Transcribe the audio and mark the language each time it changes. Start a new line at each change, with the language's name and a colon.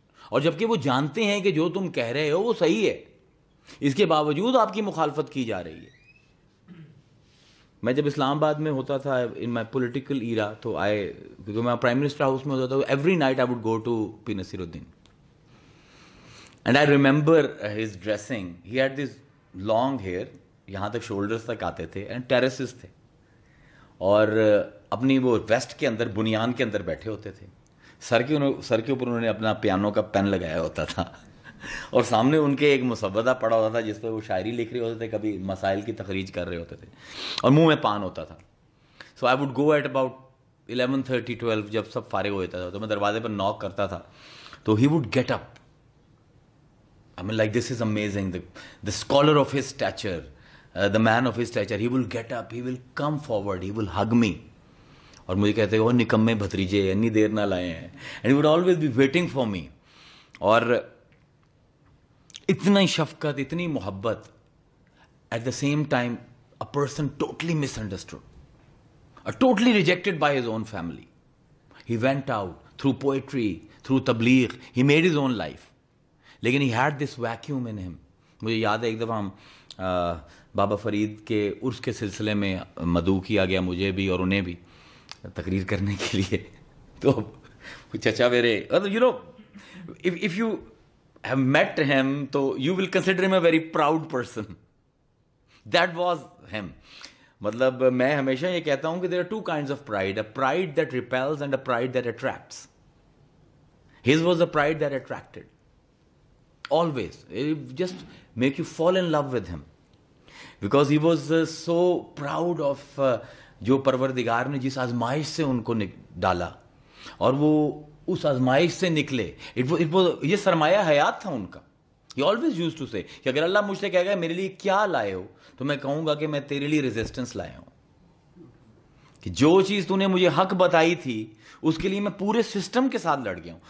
Urdu: اور جبکہ وہ جانتے ہیں کہ جو تم کہہ رہے ہو وہ صحیح ہے، اس کے باوجود آپ کی مخالفت کی جا رہی ہے. میں جب اسلام آباد میں ہوتا تھا
English: in my political era،
Urdu: تو کیونکہ میں پرائم منسٹر ہاؤس میں ہوتا تھا،
English: every night I would go to P. Nasiruddin. And I remember his dressing. He had this long hair،
Urdu: یہاں تک شولڈرز تک آتے تھے، and terraces تھے، اور اپنی وہ ویسٹ کے اندر بنیان کے اندر بیٹھے ہوتے تھے. سر کے اوپر انہوں نے اپنا پیانو کا پین لگایا ہوتا تھا، اور سامنے ان کے ایک مسودہ پڑا ہوتا تھا جس پہ وہ شاعری لکھ رہے ہوتے تھے، کبھی مسائل کی تخریج کر رہے ہوتے تھے، اور منہ میں پان ہوتا تھا.
English: so I would go at about 11:30 12
Urdu: جب سب فارغ ہو جاتا تھا تو میں دروازے پر ناک کرتا تھا، تو
English: He would get up. I mean, like, this is amazing. The scholar of his stature, the man of his stature, he will get up, he will come forward, he will hug me.
Urdu: اور مجھے کہتے ہیں وہ نکمے بھتریجے اتنی دیر نہ لائے ہیں.
English: And he would always be waiting for me.
Urdu: اور اتنا شفقت، اتنی محبت.
English: At the same time a person totally misunderstood, totally rejected by his own family. He went out through poetry, through tabligh, he made his own life. لیکن he had this vacuum in him.
Urdu: مجھے یاد ہے ایک دفعہ ہم بابا فرید کے عرس کے سلسلے میں مدعو کیا گیا، مجھے بھی اور انہیں بھی، تقریر کرنے کے لیے. تو چچا میرے،
English: You know if you have met him تو you will consider him a very proud person. That was him.
Urdu: مطلب میں ہمیشہ یہ کہتا ہوں کہ
English: there are two kinds of pride, a pride that repels and a pride that attracts. His was the pride that attracted. Always. It just make you fall in love with him. Because he was so proud of
Urdu: جو پروردگار نے جس آزمائش سے ان کو ڈالا، اور وہ اس آزمائش سے نکلے. یہ سرمایہ حیات تھا ان کا.
English: He always used to say
Urdu: کہ اگر اللہ مجھ سے کہے گا میرے لیے کیا لائے ہو، تو میں کہوں گا کہ میں تیرے لیے ریزسٹنس لایا ہوں، کہ جو چیز تو نے مجھے حق بتائی تھی اس کے لیے میں پورے سسٹم کے ساتھ لڑ گیا ہوں.